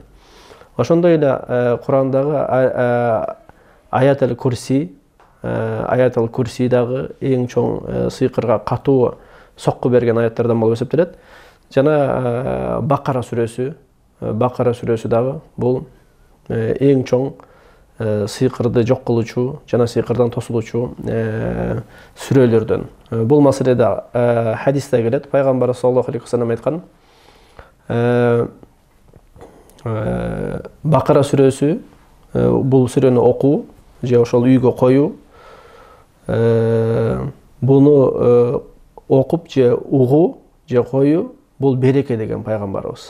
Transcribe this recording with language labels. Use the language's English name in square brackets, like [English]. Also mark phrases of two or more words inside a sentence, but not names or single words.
[Kyrgyz] Ошондой эле Курандагы аят Аль-Курси, дагы эң чоң сыйкырга катуу сокку берген аяттардан болуп эсептелет. Жана Бакара сүрөсү дагы бул эң чоң сыйкырды жок кылуучу жана сыйкырдан тосулуучу сүрөлөрдөн. Бул маселеде хадисте келет. Пайгамбар [Arabic] صلى الله عليه وسلم [Kyrgyz] айткан: Бакара сүрөсү, бул сүрөнү окуу же ошол үйгө коюу, буну окуп же угуу же коюу бул береке деген пайгамбарыбыз.